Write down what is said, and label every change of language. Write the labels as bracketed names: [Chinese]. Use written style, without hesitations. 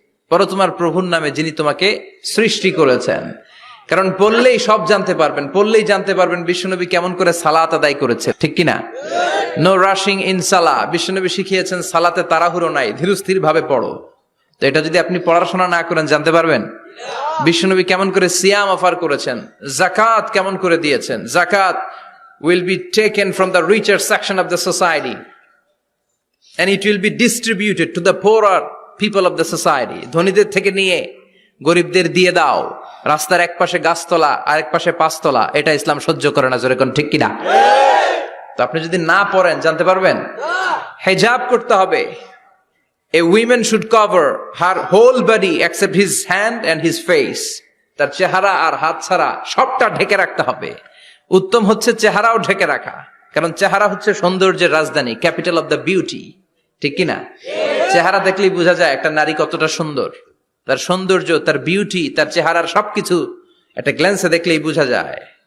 [Bangla] পড়ো তোমার প্রভুর নামে যিনি তোমাকে সৃষ্টি করেছেন। কারণ পড়লেই সব জানতে পারবেন, পড়লেই জানতে পারবেন বিশ্বনবী কেমন করে সালাত আদায় করেছে, ঠিক কিনা? [English] no rushing in salah, [Bangla] বিশ্বনবী শিখিয়েছেন সালাতে তাড়াহুড়ো নাই, ধীরস্থির ভাবে পড়ো। তো এটা যদি আপনি পড়াশোনা না করেন জানতে পারবেন? বিশ্বনবী কেমন করে সিয়াম অফার করেছেন, জাকাত কেমন করে দিয়েছেন। [English] Zakat will be taken from the richer section of the society and it will be distributed to the poorer people of the society. [Bangla] ধনীদের থেকে নিয়ে গরিবদের দিয়ে দাও। রাস্তার এক পাশে গাছতলা আর এক পাশে পাঁচতলা, এটা ইসলাম সহ্য করে না, জোরে কোন ঠিক কিনা? তো আপনি যদি না পড়েন জানতে পারবেন? হিজাব করতে হবে। [English] A woman should cover her whole body except his hand and his face. [Bangla] তার চেহারা আর হাত ছাড়া সবটা ঢেকে রাখতে হবে। উত্তম হচ্ছে চেহারাও ঢেকে রাখা, কারণ চেহারা হচ্ছে সৌন্দর্যের রাজধানী, [English] capital of the beauty, [Bangla] ঠিক কিনা? চেহারা দেখলেই বোঝা যায় একটা নারী কতটা সুন্দর। তার সৌন্দর্য, তার বিউটি, তার চেহারার সবকিছু একটা গ্ল্যান্সে দেখলেই বোঝা যায়।